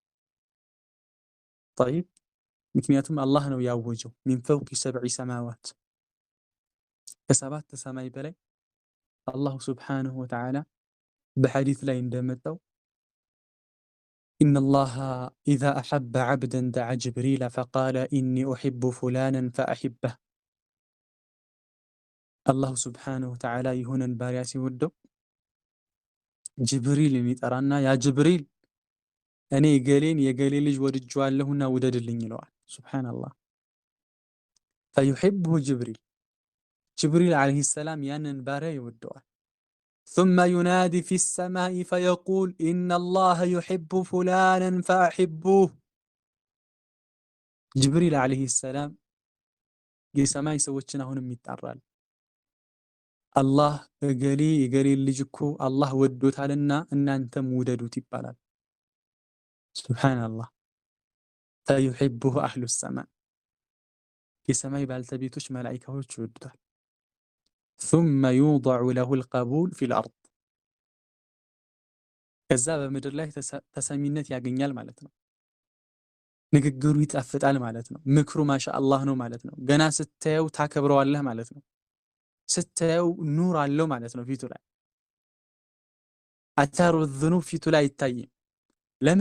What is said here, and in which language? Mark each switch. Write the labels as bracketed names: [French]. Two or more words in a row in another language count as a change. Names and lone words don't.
[Amharic] ጠይብ፣ ምክንያቱም አላህ ነው ያወጀው [Arabic] من فوق سبع سماوات፣ [Amharic] ከሰባት ሰማይ በላይ [Arabic] الله سبحانه وتعالى [Amharic] በሐዲስ ላይ እንደመጣው [Arabic] إن الله إذا أحب عبدا دعا جبريل فقال إني أحب فلانا فأحببه። الله سبحانه وتعالى [Amharic] የሆነን ባሪያ ሲወደው ጅብሪልን ይጠራና ያ ጅብሪል እኔ ገሌን የገሌ ልጅ ወድጄዋለሁና ውደድልኝ ይለዋል። ሱብሓነላህ። [Arabic] فيحبه جبريل عليه السلام [Amharic] ያንን ባሪያ ይወደዋል። [Arabic] ثم ينادي في السماء فيقول إن الله يحب فلانا فأحبوه። [Amharic] ጅብሪል ዓለይሂ ሰላም የሰማይ ሰዎችን አሁንም ይጣራል። አላህ እገሌ የገሌ ልጅ እኮ አላህ ወዶታልና እናንተም ውደዱት ይባላል። ሱብሓነላህ። [Arabic] فيحبه أهل السماء፣ [Amharic] የሰማይ ባልተቤቶች መላኢካዎች ይወዱታል። [Arabic] ثم يوضع له القبول في الأرض، [Amharic] ከዛ በምድር ላይ ተሰሚነት ያገኛል ማለት ነው። ንግግሩ ይጣፍጣል ማለት ነው። ምክሩ ማሻአላህ ነው ማለት ነው። ገና ስታየው ታከብረዋለህ ማለት ነው። ስታየው ኑር አለው ማለት ነው ፊቱ ላይ። [Arabic] آثار الذنوب [Amharic] ፊቱ ላይ አይታይም። ለምን?